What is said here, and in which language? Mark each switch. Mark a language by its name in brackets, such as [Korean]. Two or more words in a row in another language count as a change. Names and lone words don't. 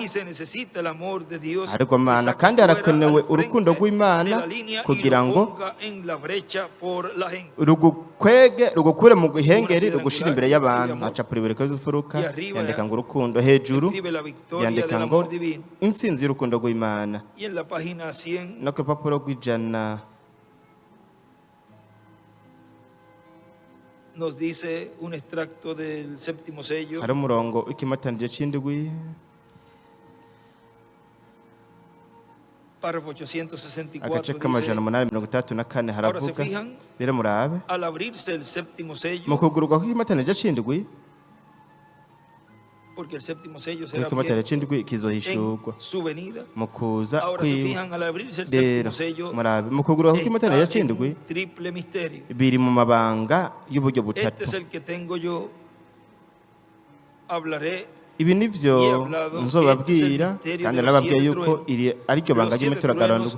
[Rundi] Ariko Mana kandi harakenewe urukundo rw'Imana kugira ngo rugukure mu guhengeri rugushira imbere y'abantu. Acapura ibiriko bizofuruka yandika ngo urukundo, hejuru yandika ngo intsinzi y'urukundo rw'Imana. No ku rupapuro rw'ijana [Spanish] nos dice un extracto del séptimo sello. [Rundi] Hari umurongo w'ikimatanije c'indwi, [Spanish] párrafo 864, [Rundi] agace k'amajana 834 haravuga bire murabe [Spanish] al abrirse el séptimo sello, [Rundi] mu kugururwa kw'ikimatanije c'indwi, [Spanish] porque el séptimo sello será [Rundi] ikimatanije c'indwi kizohishurwa mu kuza kwiwe. Rero murabe mu kugururwa kw'ikimatanije c'indwi biri mu mabanga y'uburyo butatu. Ibi nivyo nzobabwira, kandi nababwiye yuko iri ariryo banga ry'imituragaro.